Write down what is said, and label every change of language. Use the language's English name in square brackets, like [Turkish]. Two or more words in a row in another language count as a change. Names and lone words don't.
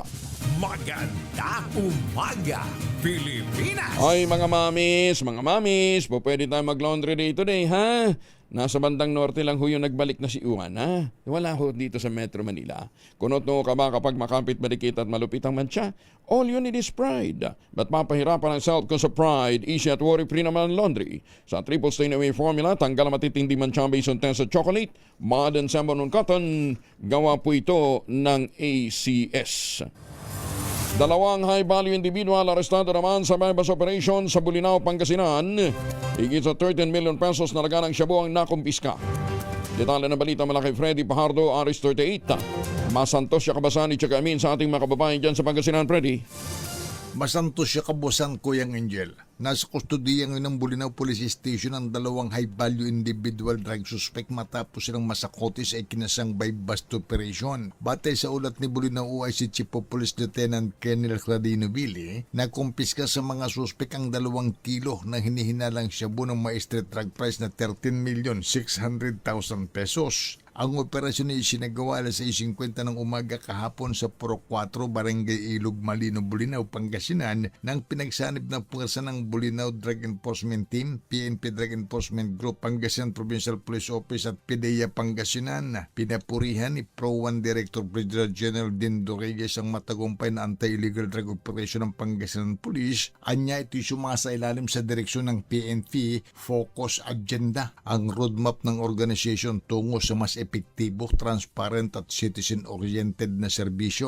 [Filipino] Magandang umaga, Pilipinas! Ay mga mamis, po pwede tayo mag-laundry day today, ha? Nasa bandang norte lang ho yung nagbalik na si Juan, ha? Wala ho dito sa Metro Manila. Kunot no ka ba kapag makapit, madikit at malupit ang mantsa? [English] All you need is pride. [Filipino] Ba't mapahirapan ang self ko sa pride? Easy at worry-free naman ang laundry. Sa [English] triple stain away formula, [Filipino] tanggal ang matitindi mantsa [English] based on test chocolate, modern Sembonon cotton, [Filipino] gawa po ito ng ACS. Dalawang [English] high-value individual [Filipino] arestado naman sa bypass operation sa Bulinaw, Pangasinan. Higit sa 13 million pesos na laganang shabu ang nakumpiska. Detalye ng balita mula kay Freddy Pajardo, Aris 38. [Pangasinan] Masantos siya kabasan [Filipino] ni Chaka Amin sa ating mga kababayan dyan sa Pangasinan, Freddy. [Pangasinan] Masanto siya kabusan Kuyang Angel. [Filipino] Nasa kustodiya ngayon ng Bulinaw Police Station ang dalawang [English] high-value individual drug suspect [Filipino] matapos silang masakoti sa ikinasang [English] by bust operation. [Filipino] Batay sa ulat ni Bulinaw OIC Chief of Police Lieutenant Kenel Cladino Billy, nakumpiska sa mga suspect ang 2 kilo ng hinihinalang shabu ng may street drug price na 13,600,000 pesos. Ang operasyon ay isinagawa alas 6:50 ng umaga kahapon sa Puro 4, Barangay Ilog, Malino, Bulinaw, Pangasinan ng pinagsanib ng puwersa ng Bulinaw Drug Enforcement Team, PNP Drug Enforcement Group, Pangasinan Provincial Police Office at PDEA Pangasinan. Pinapurihan ni Pro 1 Director Brigadier General Dindo Reyes ang matagumpay na [English] anti-illegal drug operation [Filipino] ng Pangasinan Police. Anya ito'y sumasa ilalim sa direksyon ng PNP Focus Agenda, ang roadmap ng organization tungo sa mas epektibo, transparent at citizen-oriented na serbisyo.